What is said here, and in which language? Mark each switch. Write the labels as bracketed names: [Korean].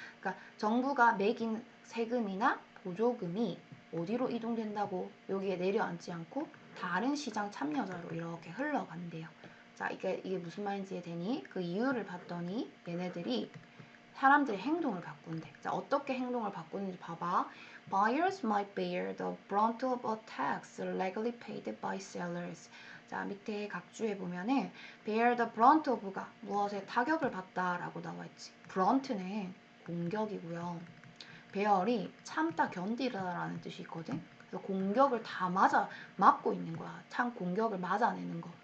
[Korean] 그러니까 정부가 매긴 세금이나 보조금이 어디로 이동된다고? 여기에 내려앉지 않고 다른 시장 참여자로 이렇게 흘러간대요. 자, 이게 무슨 말인지 이해되니? 그 이유를 봤더니 얘네들이 사람들의 행동을 바꾼대. 자, 어떻게 행동을 바꾸는지 봐봐. [English] Buyers might bear the brunt of a tax legally paid by sellers. [Korean] 자, 밑에 각주에 보면은 [English] bear the brunt of [Korean] 가 무엇에 타격을 받다라고 나와 있지. brunt는 공격이고요. bear이 참다, 견디다라는 뜻이 있거든. 그래서 공격을 다 맞고 있는 거야. 참 공격을 맞아내는 거.